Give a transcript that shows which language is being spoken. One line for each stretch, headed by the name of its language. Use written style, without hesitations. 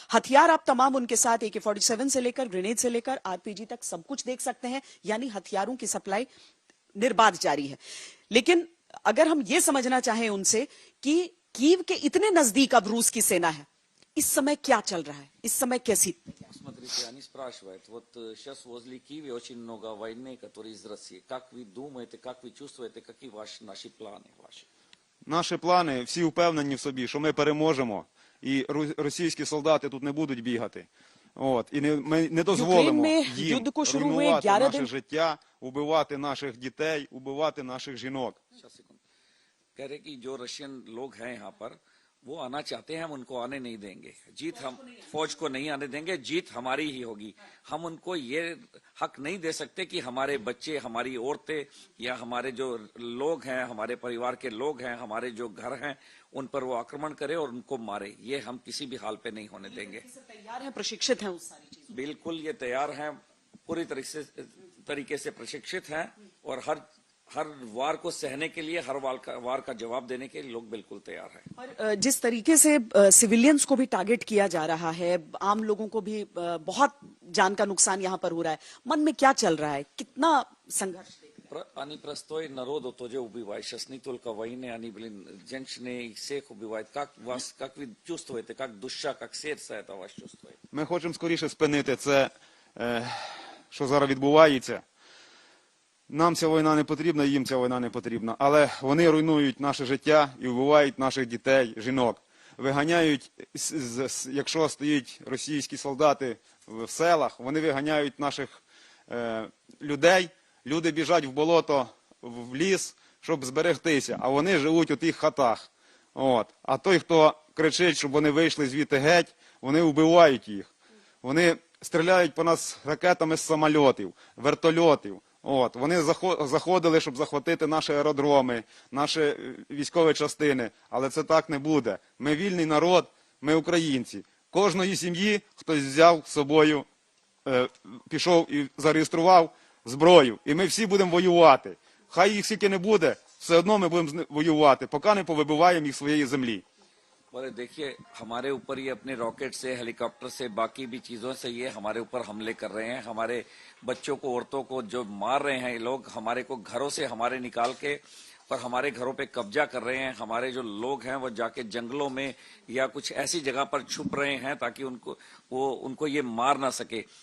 Hindi: हथियार आप तमाम उनके साथ AK-47 से लेकर ग्रेनेड से लेकर RPG तक सब कुछ देख सकते हैं, यानी हथियारों की सप्लाई निर्बाध जारी है। लेकिन अगर हम ये समझना चाहें उनसे कि कीव के इतने नजदीक अब रूस की सेना है, इस समय क्या चल रहा है, इस समय कैसी।
Russian: Смотрите, они спрашивают, вот сейчас возле Киева очень много войны, которые из России. Как вы думаете, как вы чувствуете, какие наши планы ваши?
Ukrainian: Наші плани, всі впевнені в собі, що ми переможемо, і російські солдати тут не будуть бігати. От, і ми не дозволимо їм руйнувати наше життя, убивати наших дітей, убивати наших жінок.
Hindi: कह रहे कि जो रशियन लोग हैं यहाँ पर वो आना चाहते हैं, हम उनको आने नहीं देंगे। जीत हम फौज को नहीं आने देंगे, जीत हमारी ही होगी। हम उनको ये हक नहीं दे सकते कि हमारे बच्चे, हमारी औरतें या हमारे जो लोग हैं, हमारे परिवार के लोग हैं, हमारे जो घर हैं, उन पर वो आक्रमण करे और उनको मारे। ये हम किसी भी हाल पे नहीं होने देंगे। तैयार है, प्रशिक्षित हैं उस सारी चीजों। बिल्कुल ये तैयार हैं, पूरी तरीके से प्रशिक्षित हैं और हर वार को सहने के लिए, हर वार का जवाब देने के लिए लोग बिल्कुल तैयार हैं। और जिस तरीके से सिविलियंस को भी टारगेट किया जा रहा है, आम लोगों को भी बहुत जान का नुकसान यहाँ पर हो रहा है, मन में क्या चल रहा है, कितना संघर्ष?
Russian: Они простой народ тоже убивают. Сейчас не только войны, они, женщины всех убивают. Как вы чувствуете, как душа, как сердце это вас чувствует?
Ukrainian: Ми хочемо скоріше спинити це, що зараз відбувається. Нам ця війна не потрібна, їм ця війна не потрібна. Але вони руйнують наше життя і вбивають наших дітей, жінок. Виганяють, якщо стоять російські солдати в селах, вони виганяють наших людей. Люди біжать в болото, в ліс, щоб зберегтися, а вони живуть у тих хатах. От. А той, хто кричить, щоб вони вийшли звідти геть, вони вбивають їх. Вони стріляють по нас ракетами з самольотів, вертольотів. От. Вони заходили, щоб захватити наші аеродроми, наші військові частини, але це так не буде. Ми вільний народ, ми українці. Кожної сім'ї хтось взяв з собою, пішов і зареєстрував зброю. І ми всі будемо воювати. Хай їх скільки не буде, все одно ми будемо воювати, поки не повибиваємо їх своєї землі.
Hindi: बोले देखिए, हमारे ऊपर ये अपने रॉकेट से, हेलीकॉप्टर से, बाकी भी चीजों से ये हमारे ऊपर हमले कर रहे हैं। हमारे बच्चों को, औरतों को जो मार रहे हैं ये लोग, हमारे को घरों से हमारे निकाल के पर हमारे घरों पे कब्जा कर रहे हैं। हमारे जो लोग हैं वो जाके जंगलों में या कुछ ऐसी जगह पर छुप रहे हैं ताकि उनको ये मार ना सके।